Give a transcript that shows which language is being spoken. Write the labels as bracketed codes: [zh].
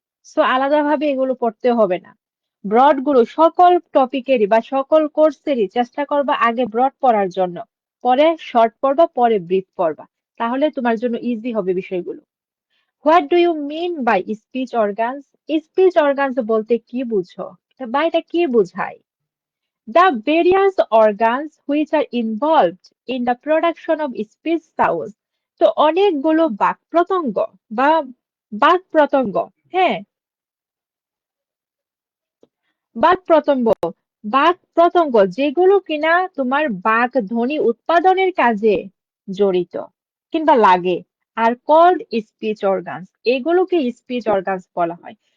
[bn] So আলাদাভাবে এগুলো পড়তে হবে না। ব্রড গুলো সকল টপিকেরই বা সকল কোর্সেরই চেষ্টা করবা আগে ব্রড পড়ার জন্য, পরে শর্ট পড়বা, পরে ব্রিফ পড়বা, তাহলে তোমার জন্য ইজি হবে বিষয়গুলো। [en] What do you mean by speech organs? [bn] Speech organs বলতে কি বুঝো বা এটা কি বোঝায়? [en] The various organs which are involved in the production of speech sounds. [bn] তো অনেকগুলো বাক প্রত্যঙ্গ বা বাক প্রত্যঙ্গ, হ্যাঁ, বাক প্রত্যঙ্গ, বাক প্রত্যঙ্গ যেগুলো কিনা তোমার বাক ধ্বনি উৎপাদনের কাজে জড়িত কিংবা লাগে, [en] আর called speech organs, [bn] এগুলোকে স্পিচ অর্গানস বলা হয়।